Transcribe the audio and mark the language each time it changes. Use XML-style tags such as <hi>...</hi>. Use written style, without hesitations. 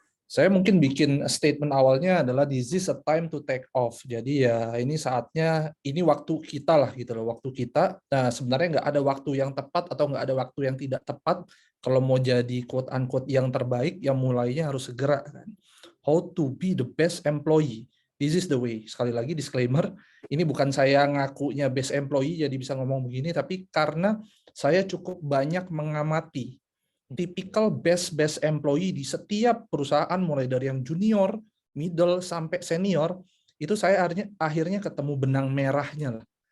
<id>Saya mungkin bikin statement awalnya adalah</id> <en>this is a time to take off.</en> <id>Jadi ya ini saatnya, ini waktu kita lah gitu loh, waktu kita. Nah sebenarnya nggak ada waktu yang tepat atau nggak ada waktu yang tidak tepat. Kalau mau jadi</id> <en>quote unquote</en> <id>yang terbaik, yang mulainya harus segera kan.</id> <en>How to be the best employee. This is the way.</en> <id>Sekali lagi disclaimer, ini bukan saya ngakunya best employee jadi bisa ngomong begini, tapi karena saya cukup banyak mengamati tipikal best employee di setiap perusahaan mulai dari yang junior, middle sampai senior, itu saya akhirnya ketemu benang merahnya lah.</id>